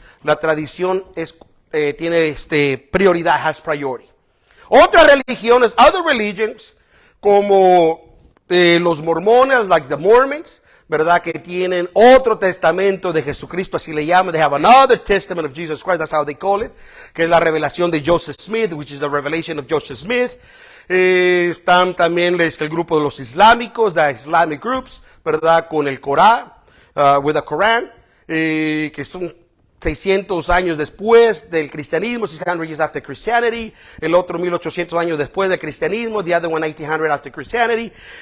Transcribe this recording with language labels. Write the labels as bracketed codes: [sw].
[es] La tradición tiene prioridad, [en] has priority. [es] Otras religiones, [en] other religions, [es] como los mormones, [en] like the Mormons, [es] ¿verdad? Que tienen otro testamento de Jesucristo, así le llaman. [en] They have another testament of Jesus Christ, that's how they call it, [es] que es la revelación de Joseph Smith, [en] which is the revelation of Joseph Smith. [es] Están también el grupo de los islámicos, [en] the Islamic groups, [es] ¿verdad? Con el Corán, [en] with the Quran, [es] que son 600 años después del cristianismo, [en] 600 years after Christianity, [es] el otro 1800 años después del cristianismo, [en] the other one 1800 after Christianity.